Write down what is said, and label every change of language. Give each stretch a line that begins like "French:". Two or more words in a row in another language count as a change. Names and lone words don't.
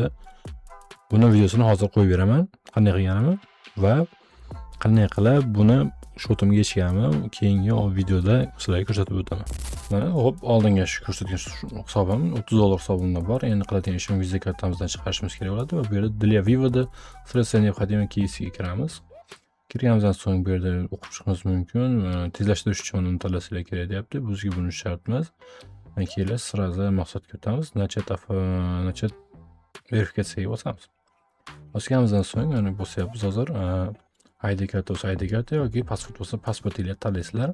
Uzbek: Buni videosini hozir qo'yib beraman, qanday qilganimni va qanday qilib buni shotimga yechganimni keyingi videoda sizlarga ko'rsatib o'taman. Mana hop, oldinga shu ko'rsatgan hisobim $30 hisobimda bor. Endi qiladigan ishim viza kartamizdan chiqarishimiz kerak bo'ladi va bu yerda
Russian: для вывода средств необходимо
Uzbek: keysga kiramiz. Kirganimizdan so'ng bu yerda o'qib chiqishimiz mumkin. Tezlashtirish uchun uni tanlasanglar kerak deyapti. Bizga buni shart emas. Keyin sразу maqsadga o'tamiz. Начать verifikatsiyaga bosamiz. Bosganimizdan so'ng mana bo'syapmiz hozir. ID karta bo'lsa ID karta yoki pasport bo'lsa pasportingizni tanlaysizlar.